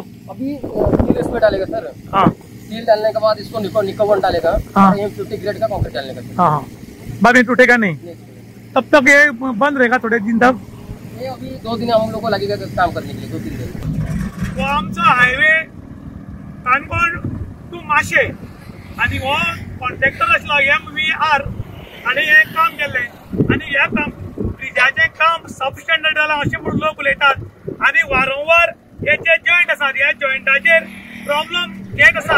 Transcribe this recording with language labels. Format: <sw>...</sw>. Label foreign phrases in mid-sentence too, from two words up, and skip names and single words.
<hi>अभी स्टील इसमें डालेगा सर। हाँ, स्टील डालने के बाद इसको निकोवन डालेगा। हाँ, 50 ग्रेड का कंक्रीट डालने का। हाँ, बाद में टूटेगा नहीं, तब तक ये बंद रहेगा थोड़े दिन तक। ये अभी 2 दिन हम लोग को लगेगा काम करने के लिए, 2-3 दिन।</hi> <kok>तो आमचा हायवे काणकोण टू माशे आणि वो कॉन्ट्रॅक्टर असलो MVR आणि हे काम केले आणि हे काम ब्रिजाचे काम सबस्टँडर्ड जाला असे म्हणून लोक उलयतात आणि वारंवार हे जे जॉइंट आसात, ह्या जॉइंटाचेर प्रॉब्लम येत आसा।</kok>